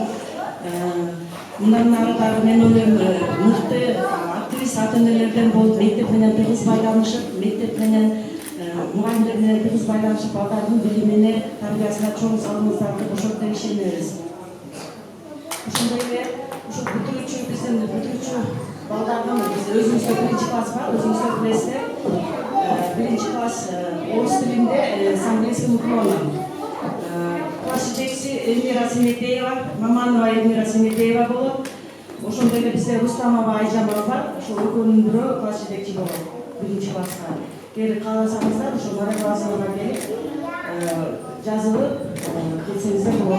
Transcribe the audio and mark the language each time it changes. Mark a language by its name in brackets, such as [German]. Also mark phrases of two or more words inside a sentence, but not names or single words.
[Kyrgyz] Мындан ары дагы мен ойлойм, мыкты активист ата-энелерден болуп, мектеп менен тыгыз байланышып, мектеп менен мугалимдер менен тыгыз байланышып, балдардын билимине, тарбиясына чоң салымыңыздарды кошот деп ишенебиз. Ошондой эле ушу биздин бүтүрүүчү балдардын өзүңүздө биринчи класс бар, өзүңүздөр билесиздер. Биринчи класс орус тилинде [Russian] с английским уклоном. [Kyrgyz] Класс жетекчиси Эльмира Семетеева, Маманова Эльмира Семетеева болот. Ошондой эле бизде Рустамова Айжамова бар, ошол экөөнүн бирөө класс жетекчи болот биринчи класска. Эгер кааласаңыздар, ошо Мария Глазовага келип жазылып кетсеңиздер болот.